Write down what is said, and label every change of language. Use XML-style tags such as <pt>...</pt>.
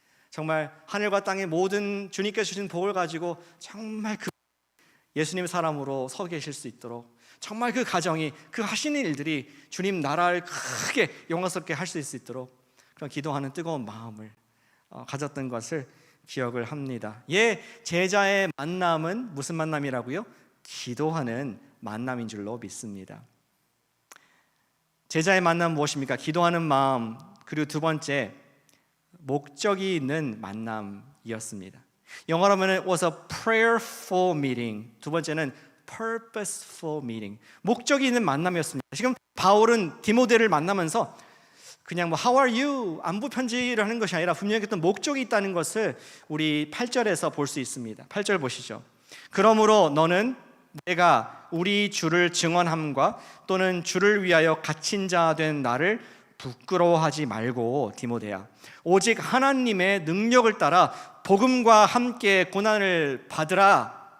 <ko>정말 하늘과 땅의 모든 주님께서 주신 복을 가지고 정말 그 예수님 사람으로 서 계실 수 있도록, 정말 그 가정이, 그 하시는 일들이 주님 나라를 크게 영광스럽게 할 수 있도록 그런 기도하는 뜨거운 마음을 가졌던 것을 기억을 합니다. 제자의 만남은 무슨 만남이라고요? 기도하는 만남인 줄로 믿습니다. 제자의 만남은 무엇입니까? 기도하는 마음, 그리고 두 번째, 목적이 있는 만남이었습니다. 영어로 하면</ko> <en>it was a prayerful meeting.</en> <ko>두 번째는</ko> <en>purposeful meeting.</en> <ko>목적이 있는 만남이었습니다. 지금 바울은 디모데를 만나면서 그냥</ko> <en>How are you?</en> <ko>안부 편지를 하는 것이 아니라 분명히 어떤 목적이 있다는 것을 우리 8절에서 볼 수 있습니다. 8절 보시죠. 그러므로 너는 내가 우리 주를 증언함과 또는 주를 위하여 갇힌 자 된 나를 부끄러워하지 말고 디모데야, 오직 하나님의 능력을 따라 복음과 함께 고난을 받으라.</ko>